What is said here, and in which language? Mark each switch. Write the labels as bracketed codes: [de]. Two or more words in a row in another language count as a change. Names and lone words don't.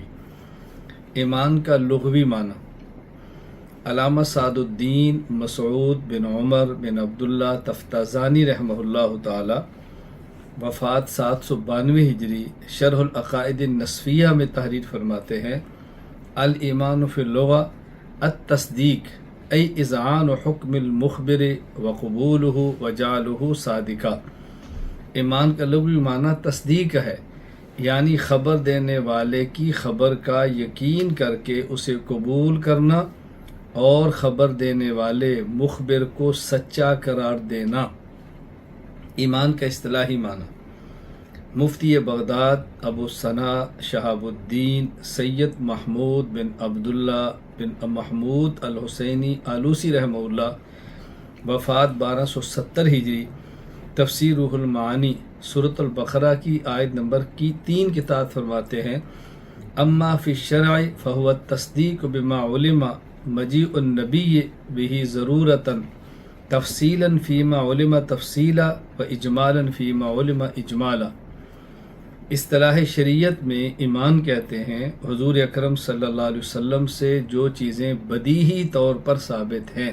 [ur] ایمان کا لغوی معنی۔ علامہ سعد الدین مسعود بن عمر بن عبداللہ تفتازانی [ar] رحمہ اللہ تعالی [ur] وفات 792 ہجری شرح العقائد النسفیہ میں تحریر فرماتے ہیں، [ar] الایمان فی اللغہ التصدیق ای اذعان حکم المخبر وقبولہ وجعلہ صادقا۔ [ur] ایمان کا لغوی معنی تصدیق ہے، یعنی خبر دینے والے کی خبر کا یقین کر کے اسے قبول کرنا اور خبر دینے والے مخبر کو سچا قرار دینا۔ ایمان کا اصطلاحی معنی۔ مفتی بغداد ابو ثنا شہاب الدین سید محمود بن عبداللہ بن محمود الحسینی آلوسی [ar] رحمہ اللہ [ur] وفات 1270 ہجری تفسیر روح المعانی سورۃ البقرہ کی آیت نمبر 3 کے تحت فرماتے ہیں، [ar] اما فی الشرع فهو التصدیق بما علم مجیء النبی به ضرورتا تفصیلا فیما علم تفصیلا و اجمالا فیما علم اجمالا۔ [ur] اصطلاح شریعت میں ایمان کہتے ہیں حضور اکرم [ar] صلی اللہ علیہ وسلم [ur] سے جو چیزیں بدیہی طور پر ثابت ہیں۔